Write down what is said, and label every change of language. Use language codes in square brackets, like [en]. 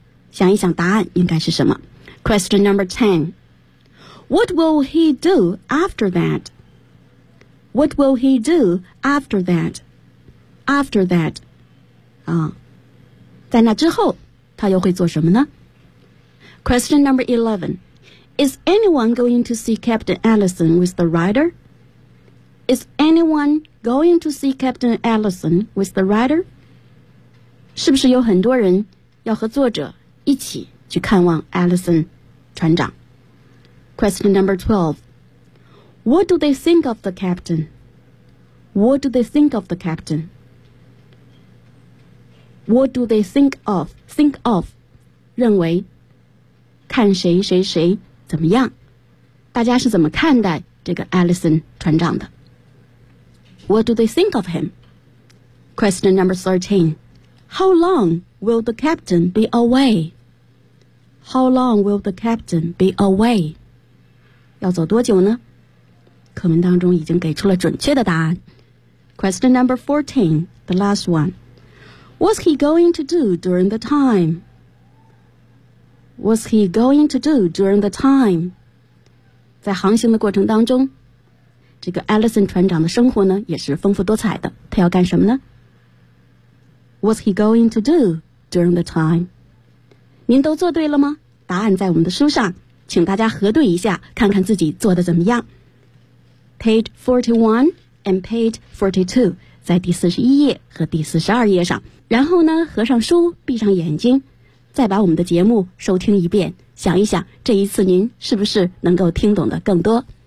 [zh] 想一想答案应该是什么。 [en] Question number ten. What will he do after that? What will he do after that? After that. [zh] 啊，在那之后他又会做什么呢？ [en] Question number 11. Is anyone going to see Captain Allison with the writer? Is anyone going to see Captain Allison with the writer? [zh] 是不是有很多人要和作者一起去看望 Allison 船长？ [en] Question number 12. What do they think of the captain? What do they think of the captain? What do they think of? Think of, [zh] 认为，看谁谁谁怎么样？大家是怎么看待这个 Allison 船长的？ [en] What do they think of him? Question number 13. How long will the captain be away? How long will the captain be away? [zh] 要走多久呢？课文当中已经给出了准确的答案。 [en] Question number 14, the last one. What's he going to do during the time? What's he going to do during the time? [zh] 在航行的过程当中，这个 Allison 船长的生活呢，也是丰富多彩的。他要干什么呢？ [en] What's he going to do during the time? [zh] 您都做对了吗？答案在我们的书上，请大家核对一下，看看自己做得怎么样。 [en] Page 41. And page 42, [zh] 在第41页和第42页上。然后呢，合上书，闭上眼睛，再把我们的节目收听一遍，想一想，这一次您是不是能够听懂的更多？